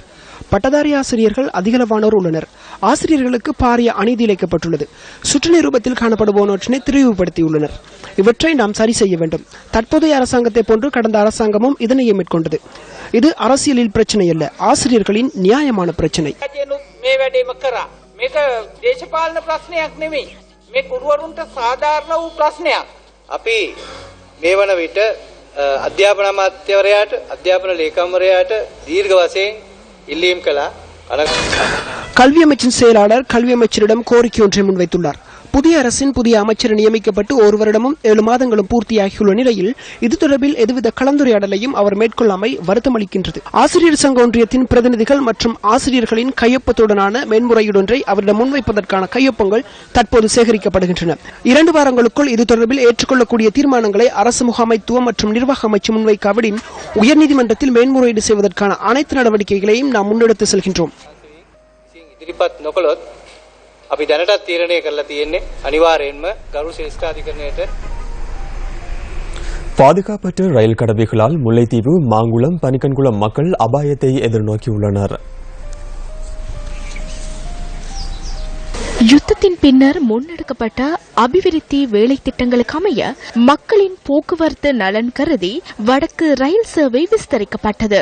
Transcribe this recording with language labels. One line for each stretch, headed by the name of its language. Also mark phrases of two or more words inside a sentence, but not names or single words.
Tamil: பட்டதாரி ஆசிரியர்கள் அதிகளவானோர் உள்ளனர். ஆசிரியர்களுக்கு பாரிய அநீதி இழைக்கப்பட்டுள்ளது. சுற்று நிருபத்தில் காணப்படுவோனவற்றினை திரிவுபடுத்தியுள்ளனர். இவற்றை நாம் சரி செய்ய வேண்டும். தற்போதைய அரசாங்கத்தை போன்று கடந்த அரசாங்கமும் இதனையே மேற்கொண்டது. இது அரசியலில் பிரச்சனை அல்ல, ஆசிரியர்களின் நியாயமான பிரச்சனை.
Sinhala: මේක දේශපාලන ප්‍රශ්නයක් නෙමෙයි. මේ ගුරුවරුන්ට සාධාරණ වූ ප්‍රශ්නයක්. අපි මේ වන විට අධ්‍යාපන අමාත්‍යවරයාට අධ්‍යාපන ලේකම්වරයාට දීර්ඝ වශයෙන් ඉල්ලීම් කළා.
Tamil: கல்வி அமைச்சின் செயலாளர் கல்வி அமைச்சரிடம் கோரிக்கை ஒன்றை முன்வைத்துள்ளார். புதிய அரசின் புதிய அமைச்சர் நியமிக்கப்பட்டு 1 வருடமும் 7 மாதங்களும் பூர்த்தியாகியுள்ள நிலையில் இது தொடர்பில் எதுவித கலந்துரையாடலையும் அவர் மேற்கொள்ளாமை வருத்தமளிக்கின்றது. ஆசிரியர் சங்க ஒன்றியத்தின் பிரதிநிதிகள் மற்றும் ஆசிரியர்களின் கையொப்பத்துடனான மேன்முறையீடொன்றை அவரிடம் முன்வைப்பதற்கான கையொப்பங்கள் தற்போது சேகரிக்கப்படுகின்றன. 2 வாரங்களுக்குள் இது தொடர்பில் ஏற்றுக்கொள்ளக்கூடிய தீர்மானங்களை அரசு முகாமைத்துவம் மற்றும் நிர்வாக அமைச்சு முன்வைக்காவிடின் உயர்நீதிமன்றத்தில் மேன்முறையீடு செய்வதற்கான அனைத்து நடவடிக்கைகளையும் நாம் முன்னெடுத்து செல்கின்றோம்.
Sinhala: අපි දැනටත් තීරණය කරලා තියෙන්නේ අනිවාර්යයෙන්ම ගරු ශ්‍රේෂ්ඨාධිකරණයට.
Tamil: பாதுகாப்பற்ற ரயில் கடவைகளால் முல்லைத்தீவு, மாங்குளம், பனிக்கன்குளம் மக்கள் அபாயத்தை எதிர்நோக்கியுள்ளனர். யுத்தத்தின் பின்னர் முன்னெடுக்கப்பட்ட அபிவிருத்தி வேலை திட்டங்களுக்கு அமைய மக்களின் போக்குவரத்து நலன் கருதி வடக்கு ரயில் சேவை விஸ்தரிக்கப்பட்டது.